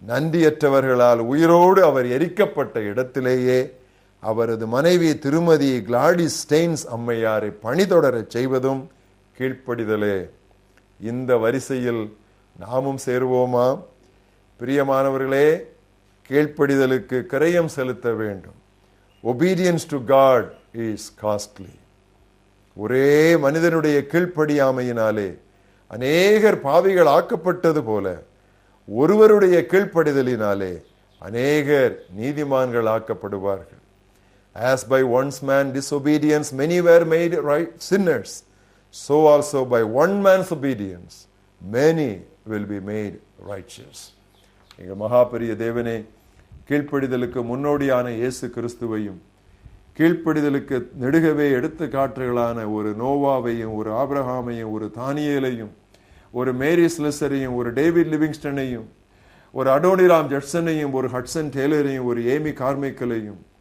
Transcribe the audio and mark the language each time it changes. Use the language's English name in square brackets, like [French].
[Tamil] நன்றியற்றவர்களால் உயிரோடு அவர் எரிக்கப்பட்ட இடத்திலேயே அவரது மனைவி திருமதி கிளாடிஸ் ஸ்டெயின்ஸ் அம்மையாரை பணிதொடர செய்வதும் கீழ்ப்படிதலே. இந்த வரிசையில் நாமும் சேருவோமா? பிரியமானவர்களே, கீழ்ப்படிதலுக்கு கிரயம் செலுத்த வேண்டும். [English] Obedience to God is costly. [Tamil] ஒரே மனிதனுடைய கீழ்ப்படியாமையினாலே அநேகர் பாவிகள் ஆக்கப்பட்டது போல ஒருவருடைய கீழ்ப்படிதலினாலே அநேகர் நீதிமான்கள் ஆக்கப்படுவார்கள். [English] As by one man's disobedience many were made right sinners, so also by one man's obedience many will be made righteous. [Tamil] எங்க மகாபெரிய தேவனே, கீழ்ப்படிதலுக்கு முன்னோடியான இயேசு கிறிஸ்துவையும் கீழ்ப்படிதலுக்கு நெடுகவே எடுத்துக்காட்டுகளான ஒரு நோவாவையும் ஒரு ஆபிரகாமையும் ஒரு தானியேலையும் ஒரு மேரி ஸ்லெசரையும் ஒரு டேவிட் லிவிங்ஸ்டனையும் ஒரு அடோனிராம் ஜட்சனையும் ஒரு ஹட்சன் டெய்லரையும் ஒரு ஏமி கார்மைக்கலையும்